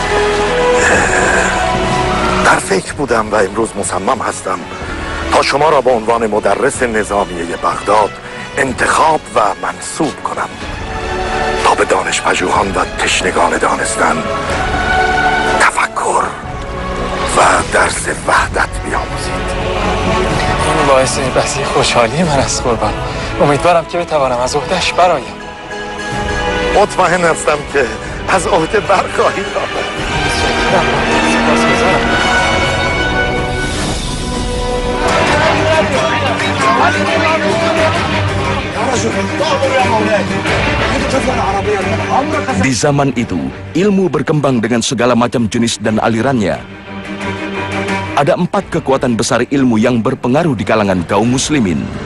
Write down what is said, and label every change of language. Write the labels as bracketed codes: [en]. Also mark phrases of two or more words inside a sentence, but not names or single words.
[fa] در فکر بودم و امروز مصمم هستم تا شما را به عنوان مدرس نظامیه بغداد انتخاب و منصوب کنم تا به دانشپژوهان و تشنگان دانستن تفکر و درس وحدت بیاموزید. این باعث بسی خوشحالی من است قربان. امیدوارم که بتوانم از عهده‌اش برایم. مطمئن هستم که از عهده برخواهید آمد. سپاسگزارم. [id] Di zaman itu, ilmu berkembang dengan segala macam jenis dan alirannya. Ada 4 kekuatan besar ilmu yang berpengaruh di kalangan kaum muslimin.